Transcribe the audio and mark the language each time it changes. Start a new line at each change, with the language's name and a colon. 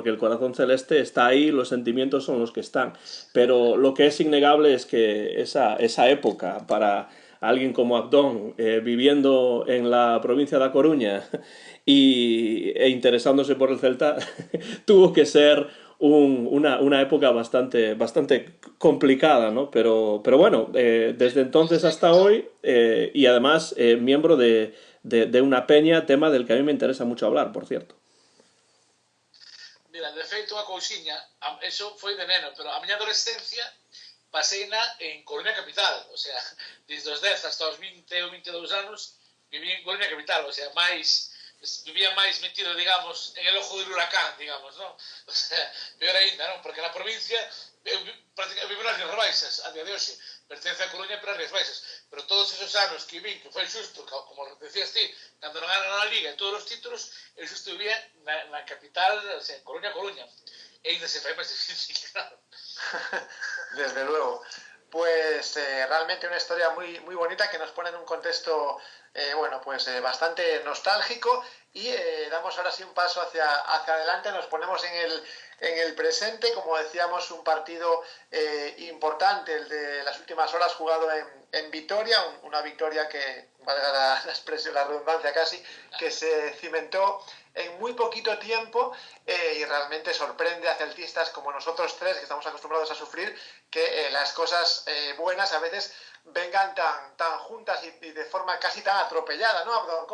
Spanish: Porque el corazón celeste está ahí, los sentimientos son los que están, pero lo que es innegable es que esa época para alguien como Abdón, viviendo en la provincia de A Coruña e interesándose por el Celta, tuvo que ser una época bastante complicada, ¿no? Pero bueno, desde entonces hasta hoy, y además miembro de una peña, tema del que a mí me interesa mucho hablar, por cierto.
Galician: Mira, de feito, unha cousiña, eso foi de neno, pero a miña adolescencia paseina en Coruña capital, o sea, desde os 10 hasta os 20 ou 22 anos viví en Coruña capital, o sea, vivía máis metido, digamos,
Spanish: en el ojo del huracán,
Galician: digamos, non? O sea, peor ainda, non? Porque na provincia prácticamente vivo nas Rías Baixas, a día de hoxe, pertence a Coruña pero as Rías Baixas, pero todos esos anos que vin, que foi xusto, como decías ti, cando non ganaron a Liga e todos os títulos, eu xusto vivía na capital, o sea, en Coruña, e ainda se fai máis difícil, claro.
Spanish: Desde luego. Pues realmente una historia muy bonita que nos pone en un contexto bastante nostálgico, y damos ahora sí un paso hacia adelante, nos ponemos en el presente. Como decíamos, un partido importante, el de las últimas horas, jugado en Vitoria, una victoria que, valga la expresión, la redundancia casi, que se cimentó en muy poquito tiempo, y realmente sorprende a celtistas como nosotros tres, que estamos acostumbrados a sufrir, que las cosas buenas a veces vengan tan juntas y de forma casi tan atropellada, ¿no, Abdón?